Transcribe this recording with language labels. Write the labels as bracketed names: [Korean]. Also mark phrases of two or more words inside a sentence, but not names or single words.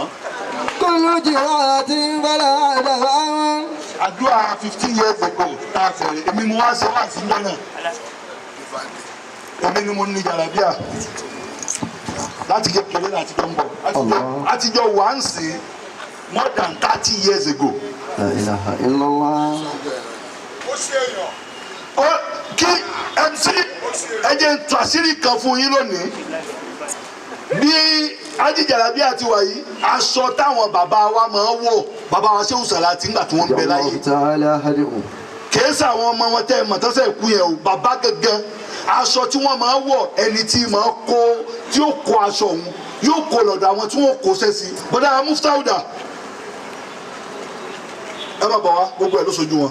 [Yoruba] kúlù ìjìrà tí bọ́lá dàwọ́. àdúrà [English] 15 years ago [Yoruba] tá a fẹ̀rẹ̀ èmi mo wá ṣe láti ilé náà èmi ni mo ní jàlábíà láti kékeré láti jọ ń bọ̀ àtijọ́ wà ń sìn [English] more than 30 years ago. [Arabic] لا إله إلا الله. [Yoruba] kí MC ẹ jẹ́ n tú àṣírí kan fún yín lónìí bí ajíjàlábí àti wàyí aṣọ táwọn bàbá wa máa ń wọ̀ bàbá wa Ṣéhù Sàlátì nígbà tí wọ́n ń bẹ láyé kìí ṣe àwọn ọmọ wọn tẹ́ ẹ mọ̀ tọ́sẹ̀ kú yẹn o bàbá gangan aṣọ tí wọ́n máa ń wọ̀ ẹni tí máa kó tí yóò kó aṣọ òun yóò kó lọ́dọ̀ àwọn tí wọ́n kó sẹ́sì bọ́dá Muftauda ẹ má bọ̀ wá gbogbo ẹ̀ ló sojú wọn.